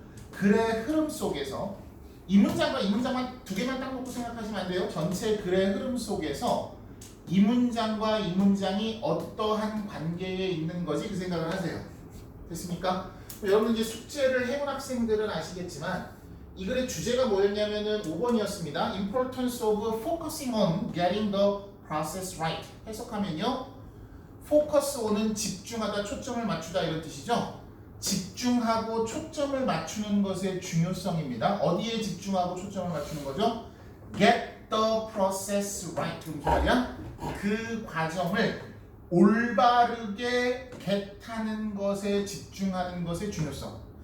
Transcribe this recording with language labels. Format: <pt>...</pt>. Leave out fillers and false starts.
<ko>글의 흐름 속에서 이 문장과 이 문장만 두 개만 딱 놓고 생각하시면 안 돼요. 전체 글의 흐름 속에서 이 문장과 이 문장이 어떠한 관계에 있는 거지 그 생각을 하세요. 됐습니까? 여러분 이제 숙제를 해본 학생들은 아시겠지만 이 글의 주제가 뭐였냐면은 5번이었습니다.</ko> <en>Importance of focusing on getting the process right.</en> <ko>해석하면요. focus on은 집중하다, 초점을 맞추다 이런 뜻이죠. 집중하고 초점을 맞추는 것의 중요성입니다. 어디에 집중하고 초점을 맞추는 거죠?</ko> <en>Get the process right.</en> <ko>무슨 말이야? 그 과정을 올바르게 get하는 것에 집중하는 것의 중요성.</ko>